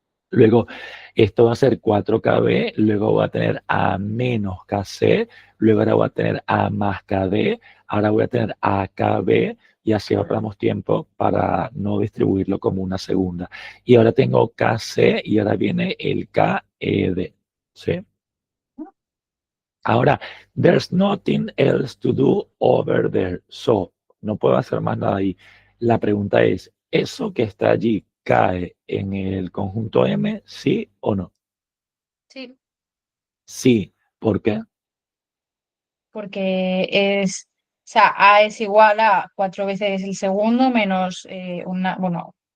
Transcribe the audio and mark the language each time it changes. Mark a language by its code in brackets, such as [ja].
[es] Luego, esto va a ser 4KB, luego voy a tener A menos KC, luego ahora voy a tener A más KD, ahora voy a tener AKB y así ahorramos tiempo para no distribuirlo como una segunda. Y ahora tengo KC y ahora viene el KED. ¿Sí? Sí. [en] Ahora, there's nothing else to do over there. [es] So, no puedo hacer más nada ahí. La pregunta es, ¿eso que está allí cae en el conjunto M, sí o no? Sí, Sí. ¿Por qué? porque o sea, A es igual a 4 veces el segundo menos bueno,